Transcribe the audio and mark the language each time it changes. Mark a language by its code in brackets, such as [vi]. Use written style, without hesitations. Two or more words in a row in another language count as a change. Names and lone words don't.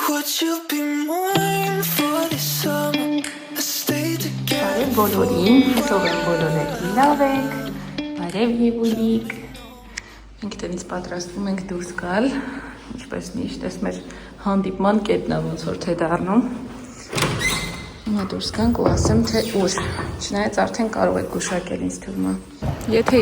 [en] Would you be mine for this summer? Let's stay together. [hy] Բարև բոլորին, հուսով եմ բոլորը լավ եք, բարև Եվուլիկ։ Մենք տնից պատրաստվում ենք դուրս գալ, ինչպես միշտ ես մեր հանդիպման կետն է ոնց որ թե դառնում։ Հիմա դուրս գանք ու ասեմ թե ուր, չնայած արդեն կարող եք գուշակել ինձ թվում է։ Եթե